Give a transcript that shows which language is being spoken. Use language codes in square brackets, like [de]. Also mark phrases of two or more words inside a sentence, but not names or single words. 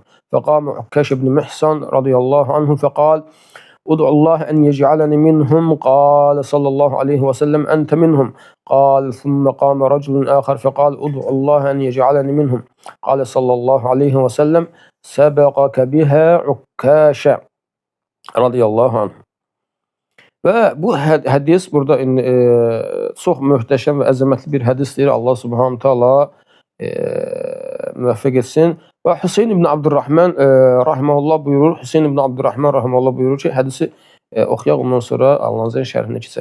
[ar] فقام عكاش بن محصن رضي الله عنه فقال ادعو الله أن يجعلني منهم. قال صلى الله عليه وسلم أنت منهم. قال ثم قام رجل آخر فقال ادعو الله أن يجعلني منهم. قال صلى الله عليه وسلم سبقك بها عكاش رضي الله عنه. [az] Və bu hədis burada çox möhtəşəm və əzəmətli bir hədisdir. Allah subhanahu taala müvəffəq etsin. Və Hüseyn ibn Abdurrahman rahimehullah buyurur. Hüseyn ibn Abdurrahman rahimehullah buyurur ki, hədisi oxuyaq, ondan sonra Allahın şərhinə keçək.